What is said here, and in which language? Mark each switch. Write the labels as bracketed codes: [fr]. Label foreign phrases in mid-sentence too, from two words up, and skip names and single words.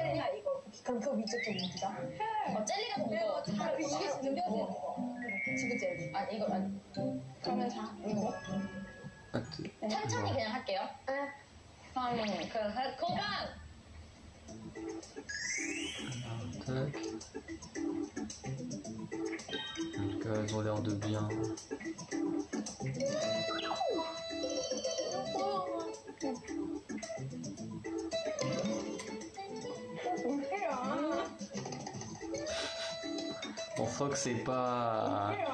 [ko] 젤리가 이거 그럼 그 위쪽 좀 옮기자. 젤리가 옮겨. 이게 옮겨야 돼. 지구 젤리. 아니 이거 아니. 그러면 자 이거. 천천히 그냥 할게요. 그럼 그 고강. Tac. [fr] Donc elles ont l'air de bien. On sent que c'est pas...